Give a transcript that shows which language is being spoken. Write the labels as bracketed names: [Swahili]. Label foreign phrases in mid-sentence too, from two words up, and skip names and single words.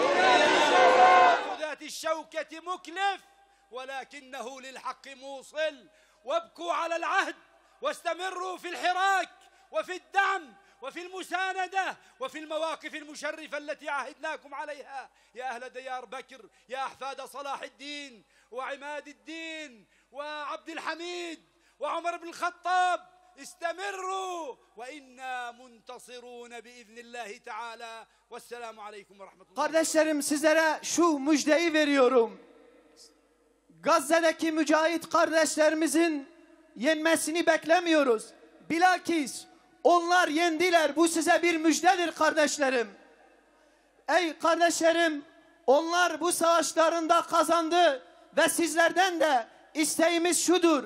[Arabic] ذات الشوكة مكلف ولكنه للحق موصل وابكوا على العهد واستمروا في الحراك وفي الدعم وفي المساندة وفي المواقف المشرفة التي عهدناكم عليها يا أهل ديار بكر يا أحفاد صلاح الدين وعماد الدين وعبد الحميد وعمر بن الخطاب استمروا وإنا منتصرون بإذن الله تعالى والسلام عليكم ورحمة الله. [Turkish] Kardeşlerim, sizlere şu müjdeyi veriyorum. Gazze'deki mücahit kardeşlerimizin yenmesini beklemiyoruz. Bilakis onlar yendiler. Bu size bir müjdedir kardeşlerim. Ey kardeşlerim, onlar bu savaşlarında kazandı ve sizlerden de isteğimiz şudur.